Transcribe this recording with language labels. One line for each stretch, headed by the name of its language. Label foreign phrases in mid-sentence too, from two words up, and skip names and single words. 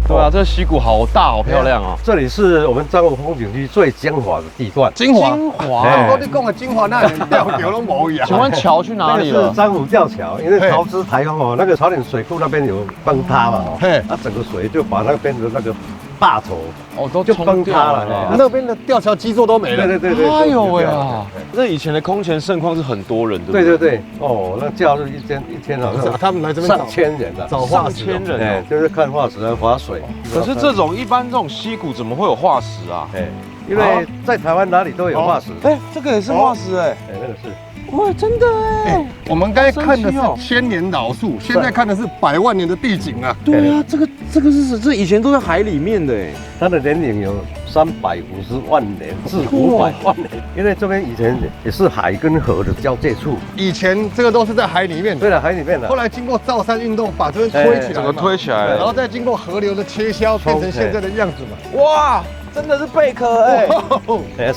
Chinese: 這溪谷好大，好漂亮哦。这里是我们彰化風景區最精華的地段。精華，哎你講的精華，那連吊橋都冇一樣。請問橋去哪裡了？是彰湖吊橋，因為潮濕台風哦，那個草嶺水庫那邊有崩塌嘛，它整個水就把那邊的那個壩頭都就崩塌了，那邊的吊橋基座都沒了。對。哎呦喂啊！這以前的空前盛況是很多人，對不對？對。哦，那假日一天好像他們來這邊上千人啊，找化石，哎，就是看化石啊，划水。可是這種一般這種溪谷怎麼會有化石啊？哎，因為在台灣哪裡都有化石。哎，這個也是化石哎，那個是。哇，真的哎！我們剛才看的是千年老樹，現在看的是100萬年的地景啊。對啊，這以前都在海裡面的哎。它的年齡有350萬年至500萬年，因為這邊以前也是海跟河的交界處。以前這個都是在海裡面。對了，海裡面的。後來經過造山運動，把這邊推起來，整個推起來了，然後再經過河流的切削，變成現在的樣子嘛。哇，真的是貝殼哎，